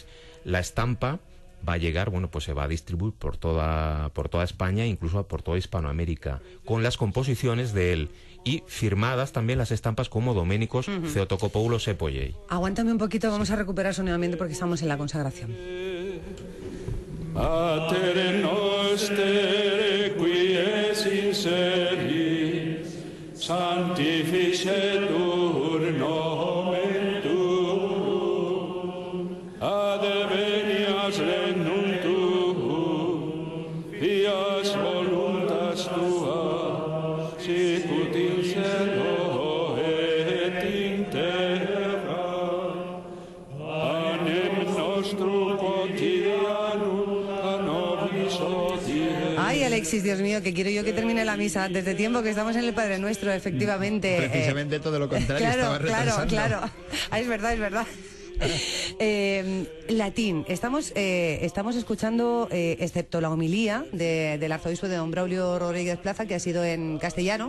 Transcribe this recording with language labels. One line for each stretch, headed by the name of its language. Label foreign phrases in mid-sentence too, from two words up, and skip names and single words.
Spanish: La estampa va a llegar, pues se va a distribuir por toda España, incluso por toda Hispanoamérica, con las composiciones de él y firmadas también las estampas como Doménicos Theotokopoulos Epollei. Aguántame un poquito, vamos a recuperar sonido porque estamos en la consagración.
Latin: Pater noster qui es in celis, sanctificetur nomen tuum, advenias regnum tuum, fias voluntas tua, sicut in cielo et in terra. Panem nostrum quotidianum da nobis hodie.
Spanish: Ay, Alexis, Dios mío, que quiero yo que termine la misa antes de tiempo, que estamos en el Padre Nuestro, efectivamente. Precisamente todo lo contrario, estaba retrasando. Claro. Es verdad. Latín. Estamos escuchando, excepto la homilía del arzobispo de Don Braulio Rodríguez Plaza, que ha sido en castellano.